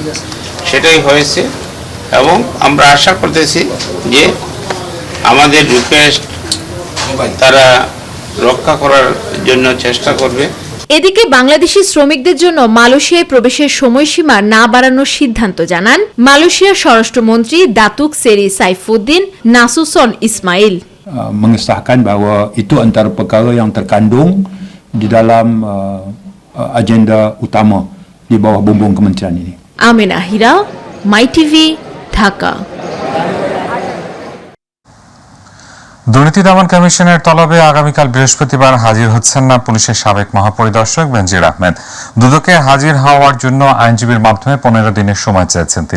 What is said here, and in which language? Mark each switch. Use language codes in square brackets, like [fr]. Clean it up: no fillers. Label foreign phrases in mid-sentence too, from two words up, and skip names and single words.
[bn] সেটাই হয়েছে, এবং আমরা আশা করতেছি যে আমাদের রিকোয়েস্ট তারা রক্ষা করার জন্য চেষ্টা করবে। এদিকে বাংলাদেশি শ্রমিকদের জন্য মালয়েশিয়ায় প্রবেশের সময়সীমা না বাড়ানোর সিদ্ধান্ত জানান মালয়েশিয়ার স্বরাষ্ট্রমন্ত্রী দাতুক সেরি সাইফুদ্দিন নাসুসন ইসমাইল। [ms] Mengesahkan bahawa itu antara perkara yang terkandung di dalam agenda utama di bawah bumbung kementerian ini. [bn] আমেনা হিরা, মাই টিভি, ঢাকা। দুর্নীতি দমন কমিশনের তলবে আগামীকাল বৃহস্পতিবার হাজির হচ্ছেন না পুলিশের সাবেক মহাপরিদর্শক বেনজির আহমেদ। দুদকে হাজির হওয়ার জন্য আইনজীবীর মাধ্যমে 15 দিনের সময় চেয়েছেন তিনি।